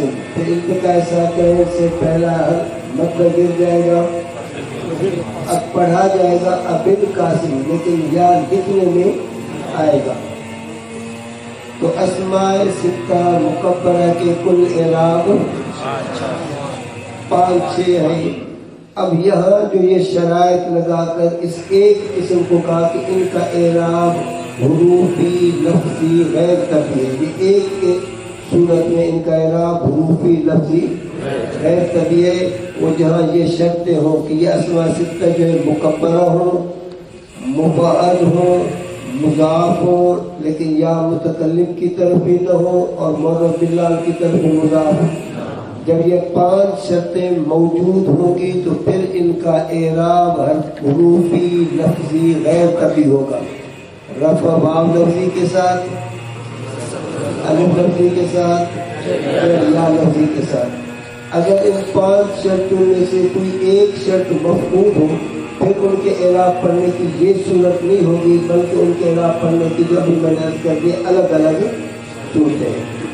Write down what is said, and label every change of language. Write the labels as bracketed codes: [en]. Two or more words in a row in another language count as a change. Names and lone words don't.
[ur] پھر التقاء ساکن سے پہلا مدہ گر جائے گا، اب پڑھا جائے گا ابی القاسم، لیکن یا لکھنے میں آئے گا. تو اسماء ستہ مکبرہ کے کل اعراب 5-6 ہیں. اب یہاں جو یہ شرائط لگا کر اس ایک قسم کو کہا کہ ان کا اعراب حروفی لفظی غیر طبیعی ہے. یہ ایک صورت میں ان کا اعراب حروفی لفظی غیر طبیعی ہے. وہ جہاں یہ شرطیں ہوں کہ یہ اسماء ستہ جو ہے مکبرہ ہوں، مبعد ہوں، مضاف ہو، لیکن یا متکلم کی طرف بھی نہ ہو اور معرب باللام کی طرف بھی مضاف. جب یہ 5 شرطیں موجود ہوں گی تو پھر ان کا اعراب حروفی لفظی غیر طبیعی ہوگا. رفع واو لفظی کے ساتھ، الف لفظی کے ساتھ، یا لفظی کے ساتھ. اگر ان 5 شرطوں میں سے کوئی ایک شرط مفقود ہو پھر ان کے اعراب پڑھنے کی یہ صورت نہیں ہوگی، بلکہ ان کے اعراب پڑھنے کی جو ابھی میں نے عرض کر دی الگ الگ صورتیں ہیں.